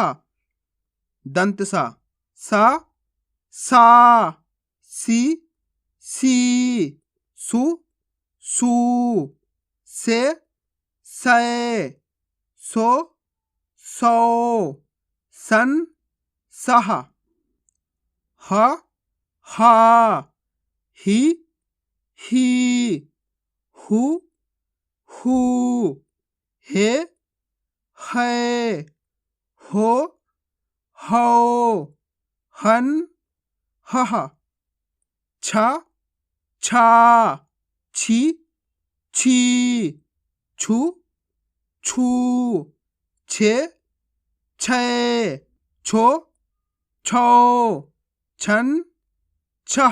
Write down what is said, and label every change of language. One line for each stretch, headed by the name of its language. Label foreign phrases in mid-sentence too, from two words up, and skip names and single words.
Hindi: दंत सा, सा, सी, सू, सू, से, सय, सो, सौ, सन, सह। हा, ही, हू, हे, है, हो, हौ, हन, हह। छा, छी, छू, छू, छे, छय, छो, छौ, छन, छह।